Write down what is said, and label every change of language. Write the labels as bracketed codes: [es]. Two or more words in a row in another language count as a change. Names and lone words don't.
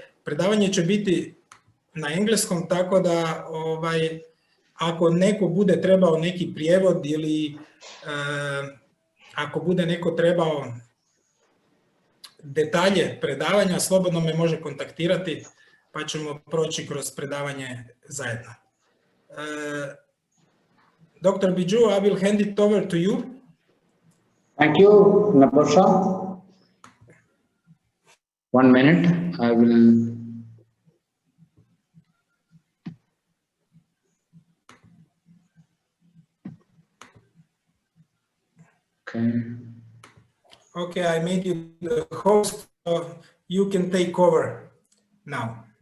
[sr] Predavanje će biti na engleskom, tako da ako neko bude trebao neki prijevod ili ako bude neko trebao detalje predavanja, slobodno me može kontaktirati, pa ćemo proći kroz predavanje zajedno. [en] Dr. Biju, I will hand it over to you. Thank you, Nebosha. 1 minute, I will. Okay, I made you the host, so you can take over now.